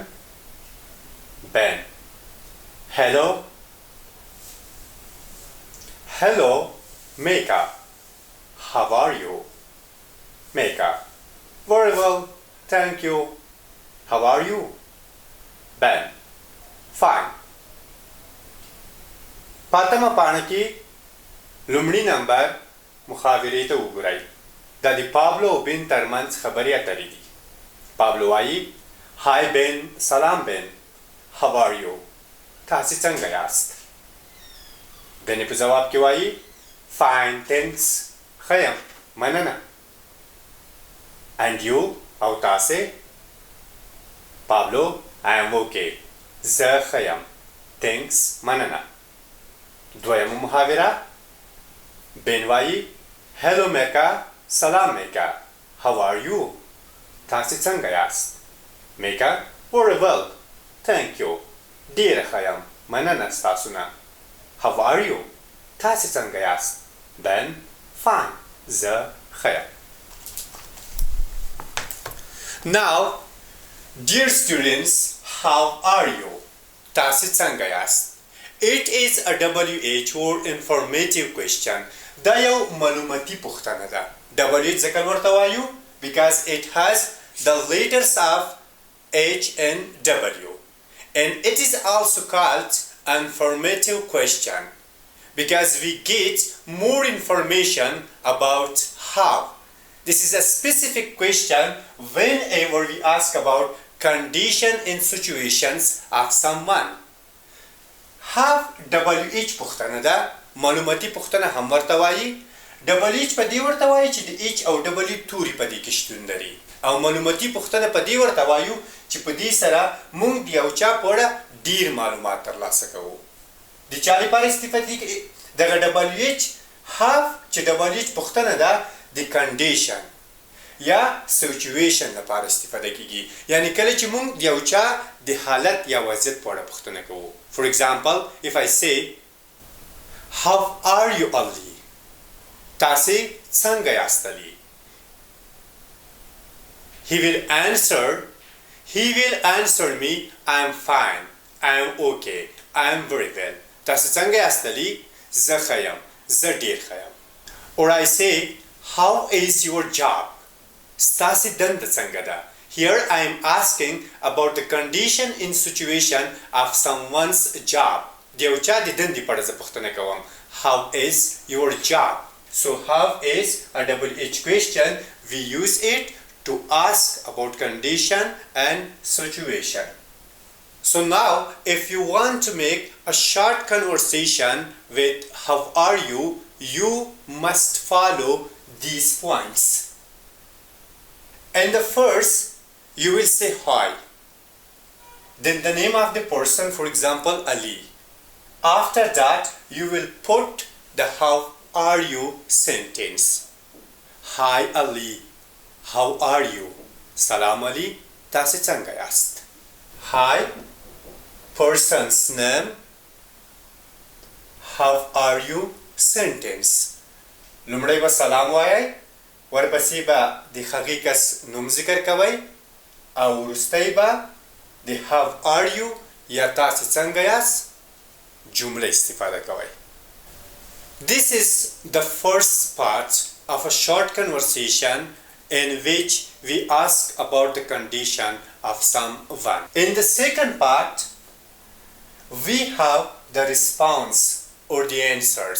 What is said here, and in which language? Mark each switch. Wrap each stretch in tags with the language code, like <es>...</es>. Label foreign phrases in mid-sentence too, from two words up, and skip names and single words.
<en>Ben: Hello. Hello, Mecca. How are you? Mecca: Very well, thank you. How are you? Ben: Fine.</en> <ps>پاتمه پاڼه کې لومړي نمبر محاورې ته وګورئ. دا د پابلو او بن ترمنځ خبرې اترې دي. پابلو وایي Hi Ben, سلام بن.</ps> <en>How are you?</en> <ps>تاسې څنګه یاست. بن په جواب کې وایي</ps> <en>Fine, thanks.</en> <ps>ښه یم، مننه.</ps> <en>And you?</en> <ps>او تاسې؟ پابلو:</ps> <en>I am okay.</en> <ps>زه ښه یم. Thanks. مننه. دویمه محاوره. بن وایي Hello Mecca.</ps> <en>سلام میکا. How are you?</en> <ps>تاسې څنګه یاست. میکا:</ps> <en>Very well, thank you.</en> <ps>ډېره ښه یم، مننه ستاسو نه.</ps> <en>How are you?</en> <ps>تاسې څنګه یاست. Ben: Fine. زه ښه یم.</ps> <en>Now, dear students, how are you?</en> <ps>تاسې څنګه یاست.</ps> <en>It is a WH or informative question.</en> <ps>دا یو معلوماتي پوښتنه ده. WH ځکه ورته وایو</ps> <en>because it has the letters of H and W. And it is also called informative question because we get more information about how. This is a specific question whenever we ask about condition and situations of someone.</en> <ps>Have WH پوښتنه ده، معلوماتي پوښتنه هم ورته وایي. WH په دې ورته وایي چې د H او W توري په دې کې شتون لري، او معلوماتي پوښتنه په دې ورته وایو چې په دې سره موږ د یو چا په اړه ډېر معلومات ترلاسه کوو. د چا لپاره استفاده کوي دغه WH. have چې WH پوښتنه ده د کنډیشن یا سچویشن لپاره استفاده کیږي، یعنی کله چې موږ د یو چا د حالت یا وضعیت په اړه پوښتنه کوو.</ps> <en>For example, if I say How are you Ali?</en> <ps>تاسې څنګه یاست علي.</ps> <en>He will answer me I am fine, I am okay, I am very well.</en> <ps>تاسې څنګه یاست علي. زه ښه یم، زه ډېر ښه یم.</ps> <en>Or I say How is your job?</en> <ps>ستاسې دنده څنګه ده.</ps> <en>Here I am asking about the condition in situation of someone's job.</en> <ps>د یو چا د دندې په اړه زه پوښتنه کوم.</ps> <en>How is your job? So how is a double H question. We use it to ask about condition and situation. So now if you want to make a short conversation with how are you, you must follow these points. And the first, you will say hi. Then the name of the person, for example, Ali. After that, you will put the how are you sentence. Hi Ali, how are you?</en> <ps>Salam Ali, تاسو څنګه یاست?</ps> <en>Hi, person's name. How are you sentence.</en> <ps>لومړی به سلام وایئ، ورپسې به د هغې کس نوم ذکر کوئ او وروستی به د</ps> <en>how are you</en> <ps>یا تاسې څنګه یاست جمله استفاده کوئ.</ps> <en>This is the first part of a short conversation in which we ask about the condition of someone. In the second part, we have the response or the answers.</en>